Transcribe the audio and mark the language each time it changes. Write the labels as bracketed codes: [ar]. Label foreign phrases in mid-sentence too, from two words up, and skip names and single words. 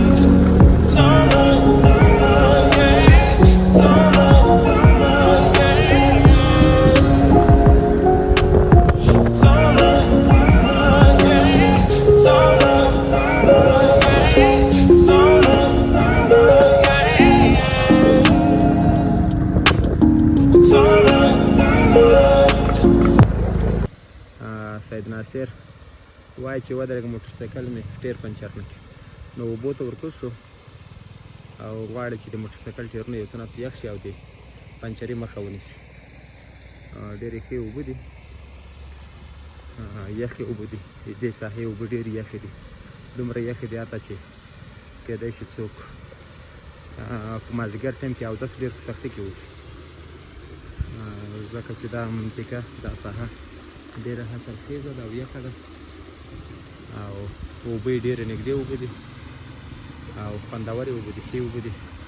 [en] It's alright, yeah. It's alright, yeah. It's alright, yeah. It's alright, yeah. It's alright, yeah. It's alright. [ps] سید ناصر وای چې ودرېږه موټر سایکل مې ټیر پنچر نه کړي. نو اوبو ته ورکوز شو او غواړي چې د موټر سایکل ټیرونه یو څه ناس یخ شي او د پنچري مخه ونیسي. ډېرې ښې اوبه دي، یخې اوبه دي، د دې ساحې اوبه ډېرې یخې دي، دومره یخې دي حتی چې کېدای شي څوک په مازدیګر ټایم کې اودس ډېر په سختۍ کې وکړي، ځکه چې دا منطقه دا ساحه ډېره حاصلخیزه ده او یخه ده او اوبه یې ډېرې نږدې اوبه دي او خوندورې اوبه دي، ښې اوبه دي.